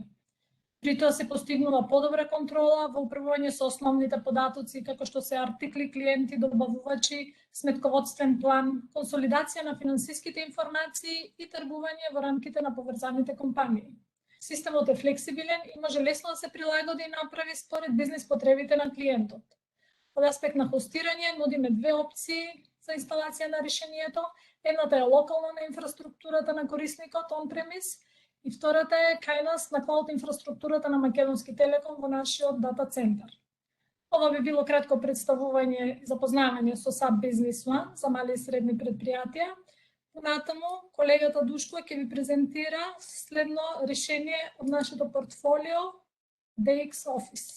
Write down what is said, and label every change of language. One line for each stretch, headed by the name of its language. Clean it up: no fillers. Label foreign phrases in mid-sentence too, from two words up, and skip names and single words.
Macedonian: При тоа се постигнува подобра контрола во управување со основните податоци, како што се артикли, клиенти, добавувачи, сметководствен план, консолидација на финансиските информации и тргување во рамките на поврзаните компании. Системот е флексибилен и може лесно да се прилагоди и направи според бизнис потребите на клиентот. Од аспект на хостирање нудиме две опции за инсталација на решението. Едната е локална на инфраструктурата на корисникот on-premise и втората е кај нас на клауд инфраструктурата на Македонски Телеком во нашиот дата центар. Ова би било кратко представување и запознавање со SAP Business One за мали и средни предпријатија. Понатаму, колегата Душко ќе ви презентира следно решение од нашето портфолио DX Office.